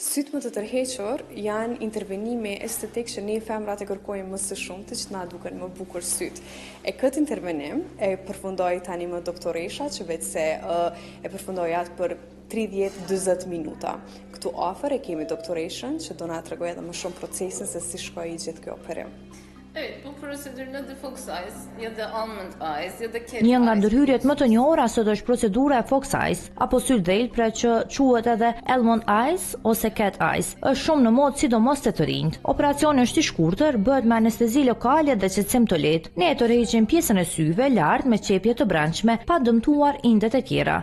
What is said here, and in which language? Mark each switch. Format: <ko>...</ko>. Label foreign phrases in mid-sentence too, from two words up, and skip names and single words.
<sq>Sytë më të tërhequr janë intervenime estetik që ne femrat e kërkojmë më së shumti që na duken më bukur sytë. E këtë intervenim e përfundoi tani më doktoresha që vetë se e përfundoi atë për 30-40 minuta. Këtu afër e kemi doktoreshën që do na tregojë edhe më shumë procesin se si shkoi gjithë kjo operim.</sq> <tr>Evet, bu prosedür ne de</tr> <en>Fox Eyes</en> <tr>ya da</tr> <en>Almond Eyes</en> <tr>ya da Cat</tr> <sq>Një nga ndërhyrjet më të njohura sot është procedura e</sq> <en>Fox Eyes</en> <sq>apo syl del, pra që quhet edhe</sq> <en>Almond Eyes</en> <sq>ose</sq> <en>Cat Eyes.</en> <sq>Është shumë në modë sidomos te të rinjt. Operacioni është i shkurtër, bëhet me anestezi lokale dhe qetësim të lehtë. Ne e tërheqim pjesën e syve lart me qepje të brendshme, pa dëmtuar indet e tjera.</sq>